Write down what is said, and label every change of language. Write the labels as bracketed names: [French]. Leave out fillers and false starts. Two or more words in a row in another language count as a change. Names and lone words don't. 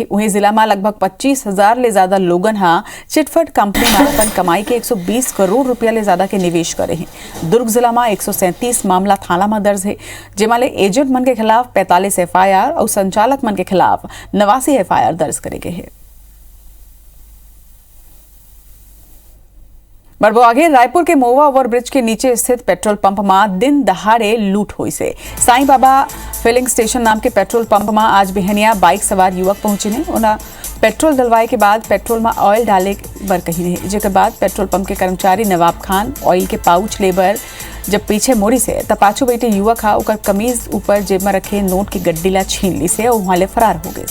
[Chhattisgarhi] वहीं जिला में लगभग 25,000 ले ज्यादा लोगन चिटफंड कंपनी में अपन कमाई के 120 करोड़ रुपया ले ज्यादा के निवेश करे हैं। दुर्ग जिला में 137 मामला थाना में दर्ज है, जेमा ले एजेंट मन के खिलाफ 45 FIR और संचालक मन के खिलाफ 89 FIR दर्ज करे गए हैं। बढ़बो आगे रायपुर के मोवा ओवरब्रिज के नीचे स्थित पेट्रोल पंप में दिन दहाड़े लूट हुई से साईं बाबा फिलिंग स्टेशन नाम के पेट्रोल पंप में आज बिहनिया बाइक सवार युवक पहुंचे ने उन्हें पेट्रोल डलवाए के बाद पेट्रोल में ऑयल डाले बर कही रहे जेके बाद पेट्रोल पंप के कर्मचारी नवाब खान ऑयल के पाउच लेबर जब पीछे मोड़ी से तब पाछू बैठे युवक हा उकर कमीज ऊपर जेब में रखे नोट की गड्डी ला छीन ली से और वहां फरार हो गए।